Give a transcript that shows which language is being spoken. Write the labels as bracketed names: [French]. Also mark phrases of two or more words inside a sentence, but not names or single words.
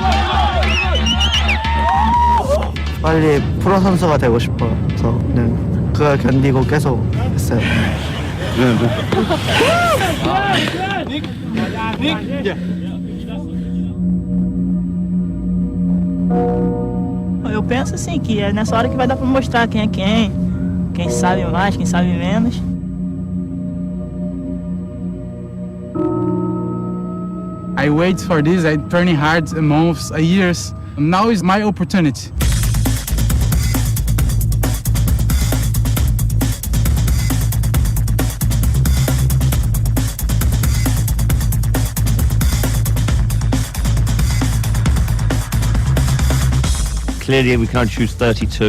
[Korean] 빨리 프로 선수가 되고 싶어서 그냥 그거 견디고 계속 했어요. [Portuguese] Eu penso assim que é nessa hora que vai dar pra mostrar quem é quem sabe mais, quem sabe menos. [English] I wait for this, I'm training hard months, years. Now is my opportunity. Clearly we can only choose 32.